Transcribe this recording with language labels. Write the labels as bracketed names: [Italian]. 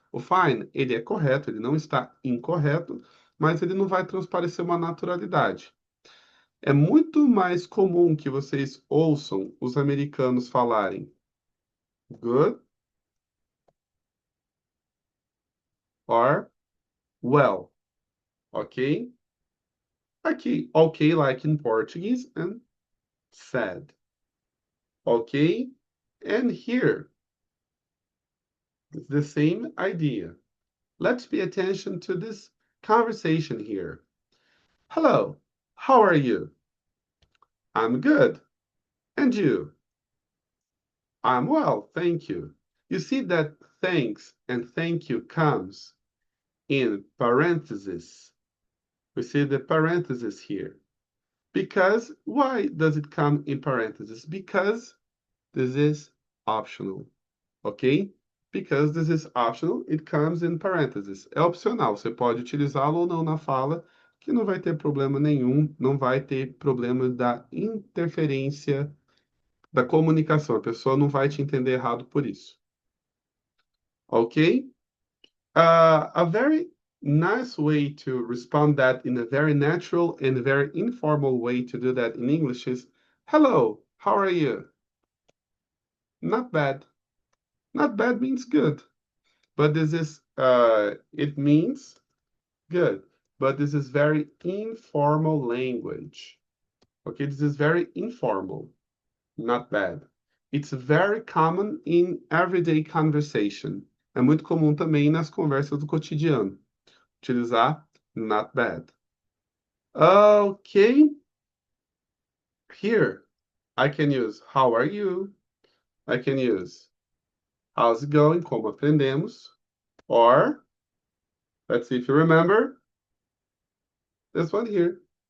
[Portuguese] O fine, ele é correto, ele não está incorreto, mas ele não vai transparecer uma naturalidade. É muito mais comum que vocês ouçam os americanos falarem good or well, ok? [English] Aqui, ok, like in Portuguese, and sad. Okay? And here, it's the same idea. Let's pay attention to this conversation here. Hello, how are you? I'm good. And you? I'm well, thank you. You see that thanks and thank you comes in parentheses. We see the parentheses here. Because, why does it come in parentheses? Because this is optional. Ok? Because this is optional, it comes in parentheses. [Portuguese] É opcional, você pode utilizá-lo ou não na fala, que não vai ter problema nenhum, não vai ter problema da interferência da comunicação. A pessoa não vai te entender errado por isso. [English] Ok? A very nice way to respond that in a very natural and very informal way to do that in English is, hello, how are you? Not bad. Not bad means good. But this is, it means good. But this is very informal language. Okay, this is very informal, not bad. It's very common in everyday conversation. [Portuguese] É muito comum também nas conversas do cotidiano. Utilizar not bad. [English] Okay, here I can use how are you? I can use how's it going? [Portuguese] Como aprendemos? [English] Or, let's see if you remember, this one here.